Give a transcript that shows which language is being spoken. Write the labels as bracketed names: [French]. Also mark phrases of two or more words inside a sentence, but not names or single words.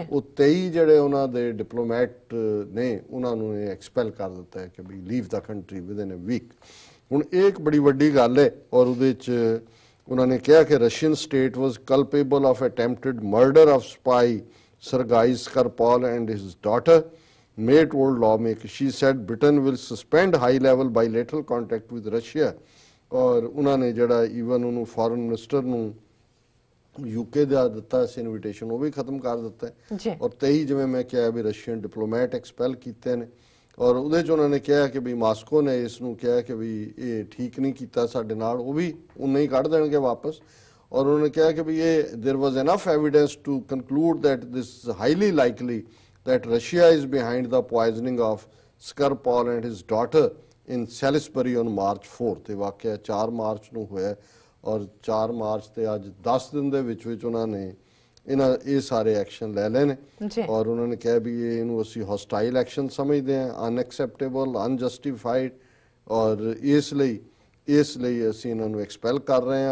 [Punjabi] ਉਹ 23 ਜਿਹੜੇ ਉਹਨਾਂ ਦੇ ਡਿਪਲੋਮੈਟ ਨੇ ਉਹਨਾਂ ਨੂੰ ਇਹ ਐਕਸਪੈਲ ਕਰ ਦਿੱਤਾ ਹੈ ਕਿ [English] we leave the country within a week. [Punjabi] ਹੁਣ ਇਹ ਇੱਕ ਬੜੀ ਵੱਡੀ ਗੱਲ ਹੈ ਔਰ ਉਹਦੇ 'ਚ ਉਹਨਾਂ ਨੇ ਕਿਹਾ ਕਿ [English] Russian state was culpable of attempted murder of spy Sergei Skripal and his daughter. May told lawmaker, she said Britain will suspend high-level bilateral contact with Russia. [Punjabi] ਔਰ ਉਹਨਾਂ ਨੇ ਜਿਹੜਾ ਈਵਨ ਉਹਨੂੰ [English] foreign minister [Punjabi] ਨੂੰ UK ਦਾ ਦਿੱਤਾ ਸੀ ਇਨਵੀਟੇਸ਼ਨ, ਉਹ ਵੀ ਖਤਮ ਕਰ ਦਿੱਤਾ। ਔਰ 23 ਜਿਵੇਂ ਮੈਂ ਕਿਹਾ ਵੀ ਰਸ਼ੀਅਨ ਡਿਪਲੋਮੈਟ ਐਕਸਪੈਲ ਕੀਤੇ ਨੇ ਔਰ ਉਹਦੇ 'ਚ ਉਹਨਾਂ ਨੇ ਕਿਹਾ ਕਿ ਵੀ ਮਾਸਕੋ ਨੇ ਇਸ ਨੂੰ ਕਿਹਾ ਕਿ ਵੀ ਇਹ ਠੀਕ ਨਹੀਂ ਕੀਤਾ ਸਾਡੇ ਨਾਲ, ਉਹ ਵੀ ਉਨੇ ਹੀ ਕੱਢ ਦੇਣਗੇ ਵਾਪਸ। ਔਰ ਉਹਨਾਂ ਨੇ ਕਿਹਾ ਕਿ ਵੀ ਇਹ [English] there was enough evidence to conclude that this is highly likely that Russia is behind the poisoning of Skripal and his daughter in Salisbury on March 4th। [Punjabi] ਇਹ ਵਾਕਿਆ 4 ਮਾਰਚ ਨੂੰ ਹੋਇਆ ਔਰ 4 ਮਾਰਚ ਤੇ ਅੱਜ 10 ਦਿਨ ਦੇ ਵਿੱਚ ਉਹਨਾਂ ਨੇ ਇਹ ਸਾਰੇ ਐਕਸ਼ਨ ਲੈ ਲਏ ਨੇ। ਔਰ ਉਹਨਾਂ ਨੇ ਕਿਹਾ ਵੀ ਇਹਨੂੰ ਅਸੀਂ [English] hostile action [Punjabi] ਸਮਝਦੇ ਹਾਂ, ਅਨਐਕਸੈਪਟੇਬਲ, ਅਨਜਸਟੀਫਾਈਡ ਔਰ ਇਸ ਲਈ ਅਸੀਂ ਇਹਨਾਂ ਨੂੰ ਐਕਸਪੈਲ ਕਰ ਰਹੇ ਹਾਂ।